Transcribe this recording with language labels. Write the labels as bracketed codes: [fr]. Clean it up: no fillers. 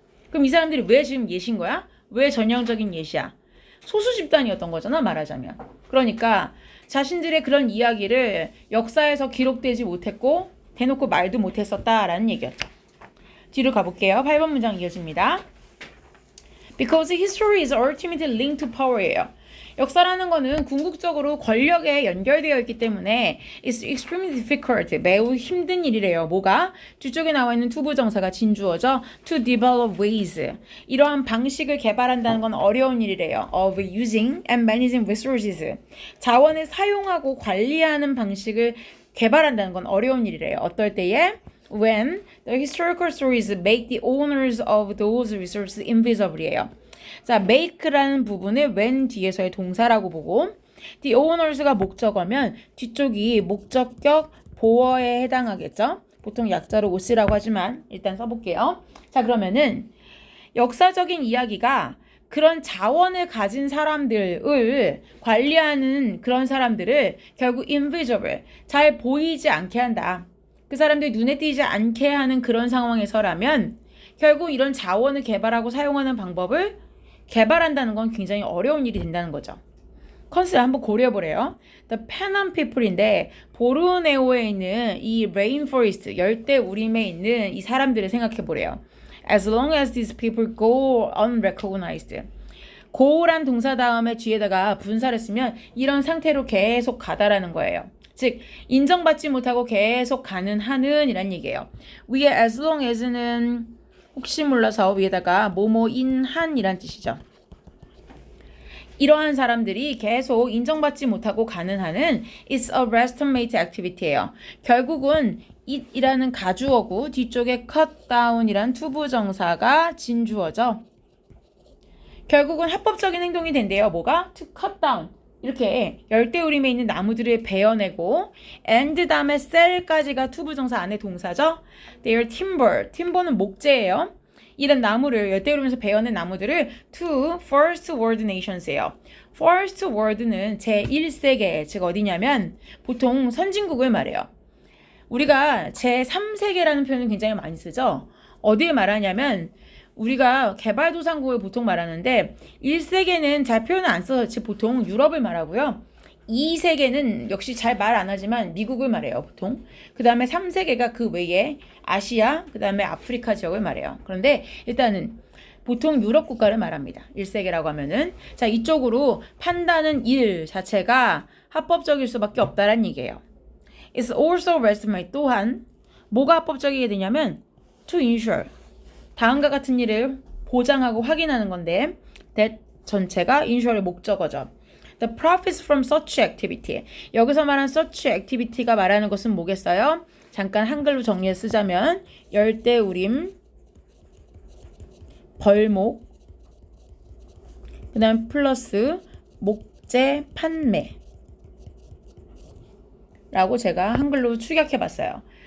[ko] 그럼 이 사람들이 왜 지금 예시인 거야? 왜 전형적인 예시야? 소수 집단이었던 거잖아 말하자면. 그러니까 자신들의 그런 이야기를 역사에서 기록되지 못했고 대놓고 말도 못했었다라는 얘기였죠. 뒤로 가볼게요. 8번 문장 이어집니다. [en] Because history is ultimately linked to power예요. [ko] 역사라는 거는 궁극적으로 권력에 연결되어 있기 때문에 [en] it's extremely difficult, [ko] 매우 힘든 일이래요. 뭐가? 뒤쪽에 나와 있는 투부정사가 진주어죠. [en] To develop ways, [ko] 이러한 방식을 개발한다는 건 어려운 일이래요. [en] Of using and managing resources, [ko] 자원을 사용하고 관리하는 방식을 개발한다는 건 어려운 일이래요. 어떨 때에? [en] When the historical stories make the owners of those resources invisible이에요. [ko] 자, make라는 부분을 when 뒤에서의 동사라고 보고 the owners가 목적어면 뒤쪽이 목적격 보어에 해당하겠죠. 보통 약자로 OC라고 하지만 일단 써볼게요. 자, 그러면은 역사적인 이야기가 그런 자원을 가진 사람들을 관리하는 그런 사람들을 결국 invisible, 잘 보이지 않게 한다. 그 사람들이 눈에 띄지 않게 하는 그런 상황에서라면 결국 이런 자원을 개발하고 사용하는 방법을 개발한다는 건 굉장히 어려운 일이 된다는 거죠. 컨셉 한번 고려해보래요. The Panam People인데 보르네오에 있는 이 Rainforest, 열대우림에 있는 이 사람들을 생각해보래요. [en] As long as these people go unrecognized. [ko] go란 동사 다음에 뒤에다가 분사를 쓰면 이런 상태로 계속 가다라는 거예요. 즉 인정받지 못하고 계속 가는 하는 이란 얘기예요. 위에 as long as는 혹시 몰라서 위에다가 뭐뭐인 한이란 뜻이죠. 이러한 사람들이 계속 인정받지 못하고 가는 한은 [en] it's a legitimate activity [ko] 예요. 결국은 it이라는 가주어고 뒤쪽에 cut down이란 투부정사가 진주어죠. 결국은 합법적인 행동이 된대요. 뭐가? [en] to cut down. [ko] 이렇게 열대우림에 있는 나무들을 베어내고 and 다음에 sell까지가 투부정사 안에 동사죠. [en] Their timber, [ko] timber는 목재예요. 이런 나무를 열대우림에서 베어낸 나무들을 [en] to first world nations [ko] 예요. first world는 제1세계, 즉 어디냐면 보통 선진국을 말해요. 우리가 제3세계라는 표현을 굉장히 많이 쓰죠. 어디에 말하냐면 우리가 개발도상국을 보통 말하는데 1세계는 잘 표현을 안 써서 보통 유럽을 말하고요. 2세계는 역시 잘 말 안 하지만 미국을 말해요, 보통. 그 다음에 3세계가 그 외에 아시아, 그 다음에 아프리카 지역을 말해요. 그런데 일단은 보통 유럽 국가를 말합니다. 1세계라고 하면은. 자, 이쪽으로 판다는 일 자체가 합법적일 수밖에 없다는 얘기예요. [en] It's also legitimate. [ko] 또한 뭐가 합법적이게 되냐면 [en] to ensure. [ko] 다음과 같은 일을 보장하고 확인하는 건데 that 전체가 insure의 목적어죠. [en] The profits from such activity. [ko] 여기서 말한 such activity가 말하는 것은 뭐겠어요? 잠깐 한글로 정리해 쓰자면 열대우림, 벌목, 그 다음 플러스 목재 판매 라고 제가 한글로 축약해 봤어요.